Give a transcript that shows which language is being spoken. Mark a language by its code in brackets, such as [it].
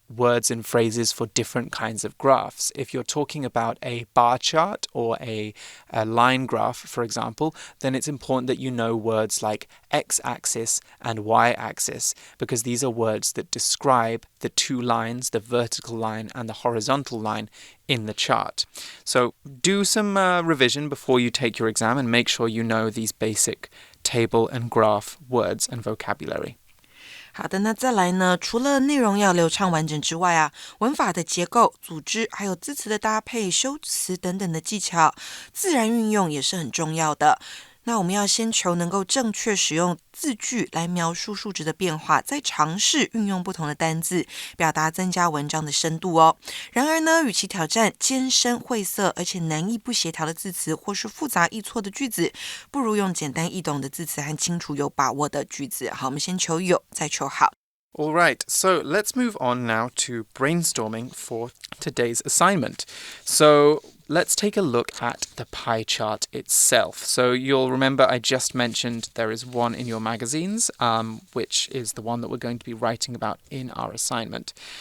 [en] words and phrases for different kinds of graphs. If you're talking about a bar chart or a line graph, for example, then it's important that you know words like x-axis and y-axis, because these are words that describe the two lines, the vertical line and the horizontal line in the chart. So do some revision before you take your exam and make sure you know these basic table and graph words and vocabulary. [zh] 好的，那再来呢，除了内容要流畅完整之外啊，文法的结构、组织，还有字词的搭配、修辞等等的技巧，自然运用也是很重要的。那我们要先求能够正确使用字句来描述数值的变化，再尝试运用不同的单字，表达增加文章的深度哦。然而呢，与其挑战艰深晦涩而且难易不协调的字词，或是复杂易错的句子，不如用简单易懂的字词和清楚有把握的句子。好，我们先求有，再求好。 [en] All right, so let's move on now to brainstorming for today's assignment. So let's take a look at the pie chart itself. So you'll remember I just mentioned there is one in your magazines, which is the one that we're going to be writing about in our assignment.